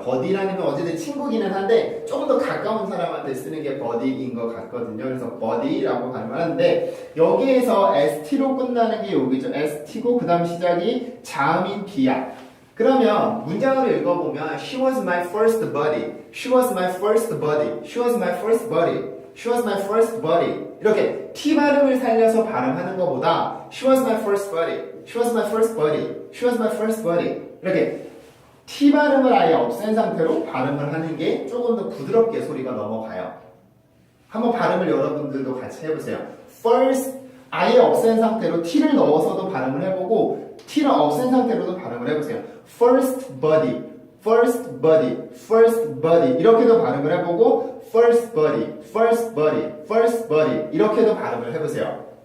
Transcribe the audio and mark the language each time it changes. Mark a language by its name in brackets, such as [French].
[Korean] 버디라는 건 어쨌든 친구기는 한데 조금 더 가까운 사람한테 쓰는 게 버디인 것 같거든요. 그래서 버디라고 발음을 하는데 여기에서 ST로 끝나는 게 여기죠. ST고 그 다음 시작이 자음인 B야. 그러면 문장을 읽어보면 [English] She was my first buddy. She was my first buddy. She was my first buddy. She was my first buddy. [Korean] 이렇게 T 발음을 살려서 발음하는 것보다 [English] She was my first buddy. She was my first buddy. She was my first buddy. [Korean] 이렇게 T 발음을 아예 없앤 상태로 발음을 하는 게 조금 더 부드럽게 소리가 넘어가요. 한번 발음을 여러분들도 같이 해보세요. First 아예 없앤 상태로 T를 넣어서도 발음을 해보고 T를 없앤 상태로도 발음을 해보세요. [English] First body, first body, first body [Korean] 이렇게도 발음을 해보고 [English] first body, first body, first body [Korean] 이렇게도 발음을 해보세요.